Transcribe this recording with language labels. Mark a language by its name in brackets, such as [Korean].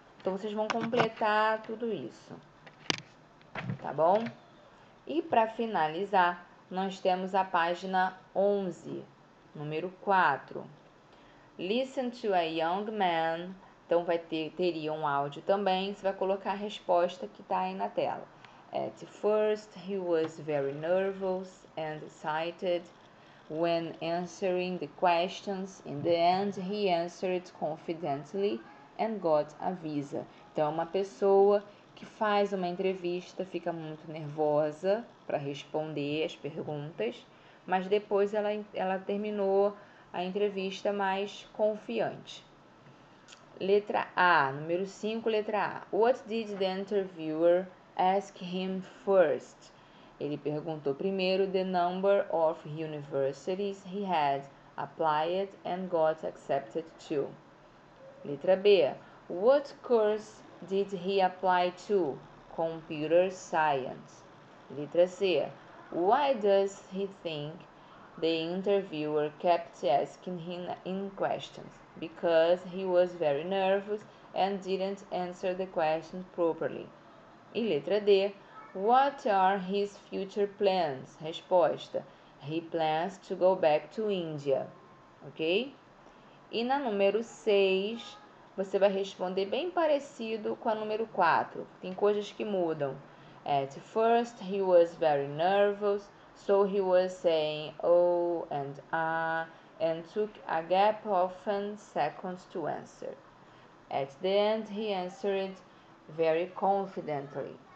[Portuguese] Então, vocês vão completar tudo isso, tá bom? E para finalizar, nós temos a página 11, número 4. [English] Listen to a young man. [Portuguese] Então, teria um áudio também. Você vai colocar a resposta que está aí na tela. [English] At first, he was very nervous and excited when answering the questions. In the end, he answered confidently and got a visa. [Portuguese] Então, uma pessoa que faz uma entrevista fica muito nervosa para responder as perguntas, mas depois ela terminou a entrevista mais confiante. Letra A, número 5, letra A. [English] What did the interviewer ask him first? [Portuguese] Ele perguntou primeiro [English] the number of universities he had applied and got accepted to. [Portuguese] Letra B. [English] What course did he apply to? Computer science. [Portuguese] Letra C. [English] Why does he think the interviewer kept asking him in questions? Because he was very nervous and didn't answer the question properly. [Portuguese] E letra D. [English] What are his future plans? [Portuguese] Resposta. [English] He plans to go back to India. Ok? [Portuguese] E na número 6, você vai responder bem parecido com a número 4. Tem coisas que mudam. [English] At first, he was very nervous, so he was saying oh and and took a gap of 10 seconds to answer. At the end, he answered very confidently.